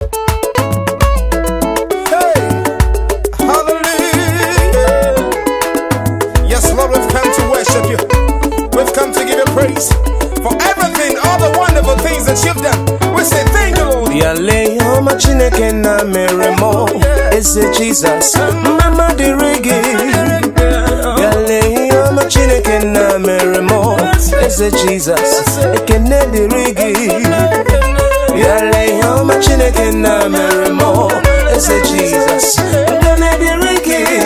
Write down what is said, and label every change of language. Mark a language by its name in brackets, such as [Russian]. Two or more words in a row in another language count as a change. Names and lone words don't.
[English] Hey, hallelujah. Yes, Lord, we've come to worship you. We've come to give you praise for everything, all the wonderful things that you've done. We say thank you, Lord. [Igbo] Ya lee ihe ọma Chineke na mere mụ, Eze Jizọs, mma mma dịrị gị. Ya lee ihe ọma Chineke na mere mụ, Eze Jizọs, ekene dịrị gị. Ya lee ihe ọma Chineke na mere mụ, Eze Jizọs, ekene dịrị gị.